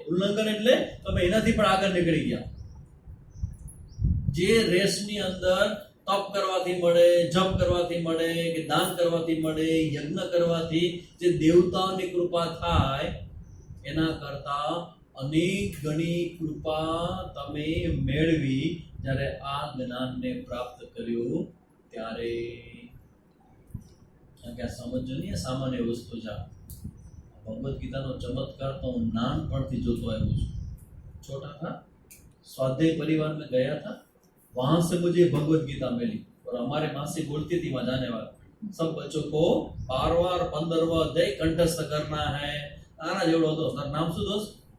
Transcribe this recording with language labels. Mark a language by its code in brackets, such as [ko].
[gu] ઉલ્લંઘન એટલે તમે એનાથી પણ આગળ નીકળી ગયા. જે રેસની અંદર તપ કરવાથી મળે, જપ કરવાથી મળે, કે દાન કરવાથી મળે, યજ્ઞ કરવાથી જે દેવતાઓની કૃપા થાય, એના કરતા અનેક ગણી કૃપા તમે મેળવી જ્યારે આ જ્ઞાનને પ્રાપ્ત કર્યું ત્યારે. કારણ કે આ સમજો નહીં, સામાન્ય વસ્તુ છે. ભગવદ ગીતાનો ચમત્કાર તો હું નાનપણથી જોતો આવ્યો છું. [hi] छोटा था, स्वाध्याय परिवार में गया था, वहां से मुझे भगवद गीता मिली और हमारे माँ से बोलती थी वहां जाने वाले सब बच्चों को 12वां 15वां अध्याय कंठस्थ करना है. [gu] आना जेवड़ो હતો તાર નામ શું દોસ્ત?